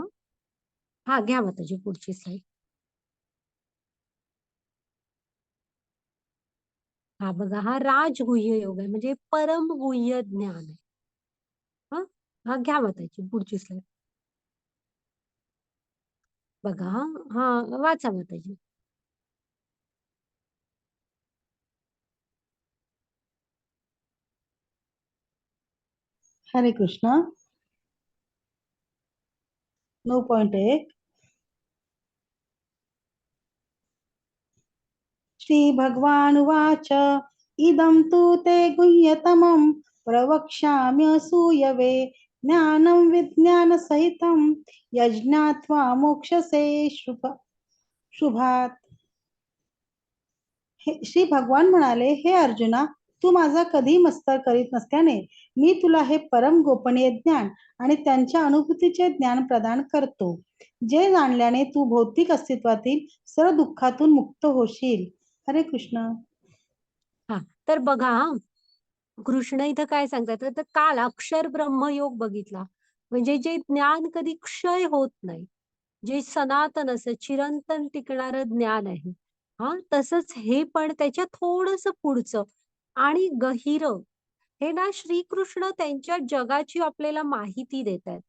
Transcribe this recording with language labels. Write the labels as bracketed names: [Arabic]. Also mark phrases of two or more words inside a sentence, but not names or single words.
[Marathi] घ्या माताजी पुढची स्लाइड. बघा, हा राजगुह्य योग आहे, म्हणजे परम गुह्य ज्ञान आहे. घ्या माताजी पुढची स्लाइड. बघा, वाचा माताजी. हरे कृष्ण. [Sanskrit] 9.1 श्री भगवानुवाच इदं तु ते गुह्यतमं प्रवक्ष्याम्यसूयवे ज्ञानं विज्ञानसहितं यज्ञात्वा मोक्षसे शुभात्. [Marathi] श्री भगवान म्हणाले, हे अर्जुना, तू माझा कधी मस्तर करीत नसल्याने मी तुला हे परम गोपनीय ज्ञान आणि त्यांच्या अनुभूतीचे ज्ञान प्रदान करतो, जे जाणल्याने तू भौतिक अस्तित्वातील सर्व दुःखातून मुक्त होशील. हरे कृष्ण. तर बघा, कृष्ण इथं काय सांगतात, तर काल अक्षर ब्रह्मयोग बघितला, म्हणजे जे ज्ञान कधी क्षय होत नाही, जे सनातन असं चिरंतन टिकणारं ज्ञान आहे. तसंच हे पण त्याच्या थोडस पुढचं आणि गहिर हे ना श्रीकृष्ण त्यांच्या जगाची आपल्याला माहिती देत आहेत.